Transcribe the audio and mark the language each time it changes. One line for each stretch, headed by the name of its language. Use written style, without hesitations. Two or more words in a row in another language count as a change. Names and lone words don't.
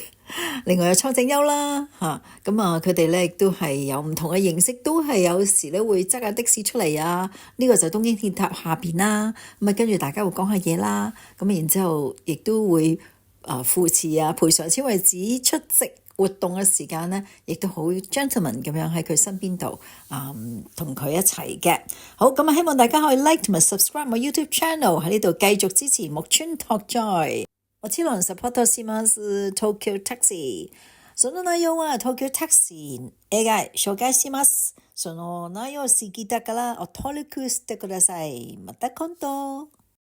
Cantonese: 另外有蒼井優啦佢哋咧亦都係有唔同嘅形式，都係有時咧會揸架的士出嚟呢個就東京鐵塔下邊啦，跟住大家會講下嘢啦，然之後亦都會扶持賠償千惠子出席活動嘅時間咧，亦都好 gentleman 咁樣喺佢身邊度同佢一齊嘅。好，希望大家可以 like 同埋 subscribe 我
English: YouTube channel，
Cantonese: 喺呢度繼續支持木村拓哉。
Japanese: もちろんサポートします。Tokyo Taxi。その内容は Tokyo Taxi 映画紹介します。その内容好きだから登録してください。また今度。